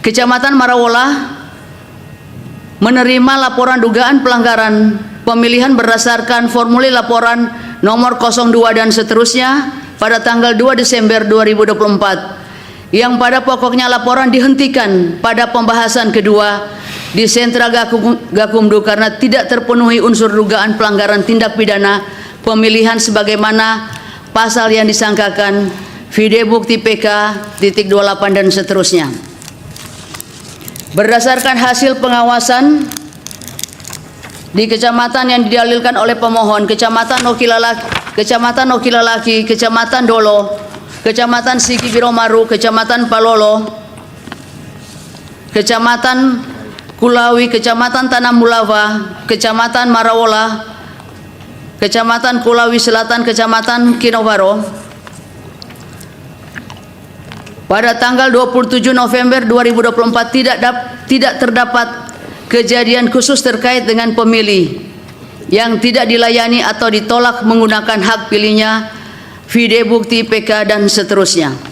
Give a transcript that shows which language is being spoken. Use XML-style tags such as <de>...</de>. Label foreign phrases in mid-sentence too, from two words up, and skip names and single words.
<id>Kecamatan Marawola menerima laporan dugaan pelanggaran pemilihan berdasarkan formulir laporan nomor 02 dan seterusnya pada tanggal 2 Desember 2024 yang pada pokoknya laporan dihentikan pada pembahasan kedua di Sentra Gakumdu karena tidak terpenuhi unsur dugaan pelanggaran tindak pidana pemilihan sebagaimana pasal yang disangkakan. Video bukti PK.28 dan seterusnya. Berdasarkan hasil pengawasan di kecamatan yang didalilkan oleh pemohon, Kecamatan Okilalaki, Kecamatan Dolo, Kecamatan Sigi Biromaru, Kecamatan Palolo, Kecamatan Kulawi, Kecamatan Tanah Mulava, Kecamatan Marawola, Kecamatan Kulawi Selatan, Kecamatan Kinovaro. Pada tanggal 27 November 2024 tidak terdapat kejadian khusus terkait dengan pemilih yang tidak dilayani atau ditolak menggunakan hak pilihnya, video bukti PK dan seterusnya.</id>